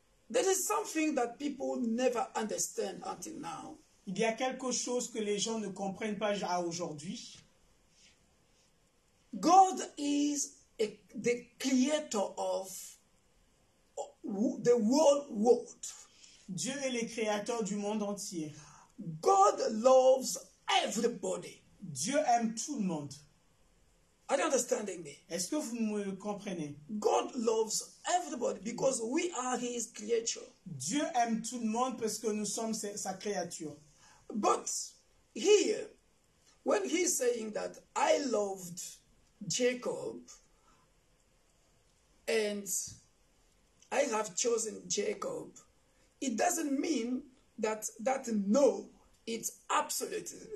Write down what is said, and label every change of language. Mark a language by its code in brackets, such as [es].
[en] There is something that people never understand until now. [fr] Il y a quelque chose que les gens ne comprennent pas à aujourd'hui. [en] God is the creator of the whole world. [fr] Dieu est le créateur du monde entier. [en] God loves everybody. [fr] Dieu aime tout le monde. [en] Are you understanding me? [fr] Est-ce que vous me comprenez? [en] God loves everybody because we are his creature. [fr] Dieu aime tout le monde parce que nous sommes sa créature. [en] But here, when he's saying that I loved Jacob and I have chosen Jacob, it doesn't mean that no, it's absolute.